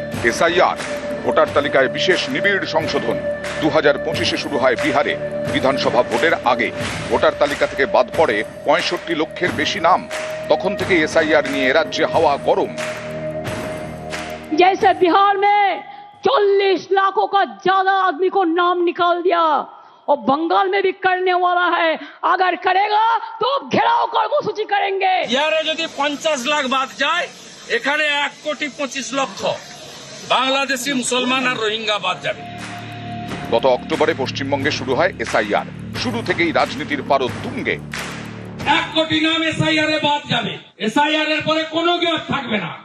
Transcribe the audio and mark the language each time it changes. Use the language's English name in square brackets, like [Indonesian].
[Bangla] SIR voter তালিকায় বিশেষ নিবিড় সংশোধন 2025-এ শুরু হয় বিহারে। বিধানসভা ভোটের আগে ভোটার তালিকা থেকে বাদ পড়ে 65 লক্ষের বেশি নাম। তখন থেকে এসআইআর নিয়ে রাজ্যে হাওয়া গরম। [Hindi] जैसे बिहार में 40 लाखों का ज्यादा आदमी को नाम निकाल दिया, और बंगाल में भी करने वाला है। अगर करेगा तो घेराव कर्मसूची करेंगे। [Bangla] बिहारे যদি 50 লাখ বাদ যায়, এখানে 1,25,00,000 বাংলাদেশি মুসলমান আর রোহিঙ্গা বাদ যাবে। গত অক্টোবরে পশ্চিমবঙ্গে শুরু হয় এসআইআর। শুরু থেকেই রাজনীতির পারদ তুঙ্গে। 1 কোটি নাম এসআইআর এ বাদ যাবে। এসআইআর এর পরে কোনো গ্যাপ থাকবে না।